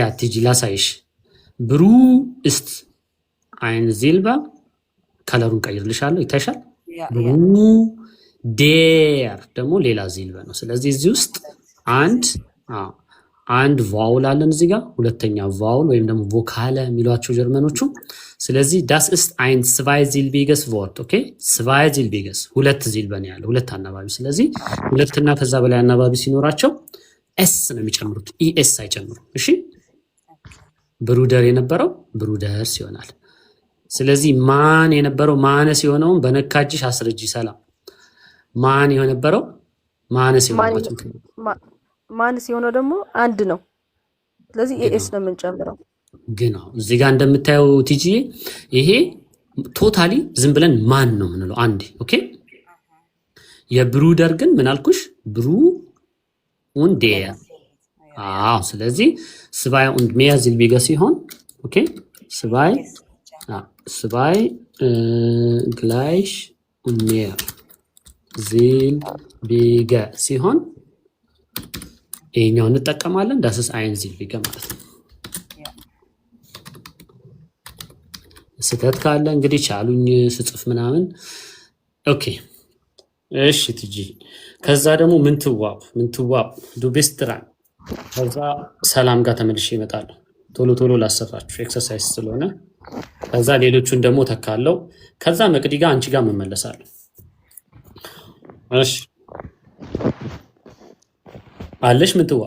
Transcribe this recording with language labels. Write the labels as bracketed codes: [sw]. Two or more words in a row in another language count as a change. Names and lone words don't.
[am] ያ ቲጂ ላሳይሽ። [de] Bru ist ein Silber [am] ከለሩን ቀይርልሻለሁ ይታይሻል። ዴር ደግሞ ሌላ ዚልበ ነው። ስለዚህ እዚህ ውስጥ አንድ ቫውል አለን እዚህ ጋር ሁለተኛ ቫውል ወይም ደግሞ ቮካለ የሚሏቸው ጀርመኖቹ። ስለዚህ [de] das ist ein zweisilbiges Wort [am] ኦኬ zweisilbiges ሁለት ዚልበ ነው ያለው ሁለት አናባቢ። ስለዚህ ሁለትና ከዛ በላይ አናባቢ ሲኖራቸው ኤስ ነው የሚጨምሩት ኢኤስ አይጨምሩም። እሺ ብሩደር የነበረው ብሩደርስ ይሆናል። ስለዚህ ማን የነበረው ማነስ የሆነውን በነካጅሽ አስረጂ። ሰላም ማን የነበረው ማነስ የሆነው ደግሞ አንድ ነው። ስለዚህ ኤኤስ ነው የምንጨምረው። ግን እዚህ ጋር እንደምታየው ቲጂ ይሄ ቶታሊ ዝም ብለን ማን ነው የምንለው አንዴ። ኦኬ የብሩደር ግን ምን አልኩሽ? ብሩ [de] und der [am] ስለዚህ [de] zwei und mehr silbiger [am] ሲሆን ኦኬ [de] zwei gleich und mehr silbiger [am] ሲሆን ይሄኛውን እንጠቀማለን። [de] das ist ein silbiger [am] ማለት ነው። ስህተት ካለ እንግዲህ ቻሉኝ ስጽፍ ምናምን። ኦኬ እሺ ትጂ ከዛ ደግሞ ምንትዋብ [de] du bist dran [am] ከዛ ሰላም ጋር ተመልሼ እመጣለሁ። ቶሎ ላሰፋችሁ ኤክሰርሳይዝ ስለሆነ ከዛ ሌሎቹን ደግሞ ተካለው። ከዛ መቅዲ ጋር አንቺ ጋር መመለሳለሁ። እሺ አለሽ ምንትዋብ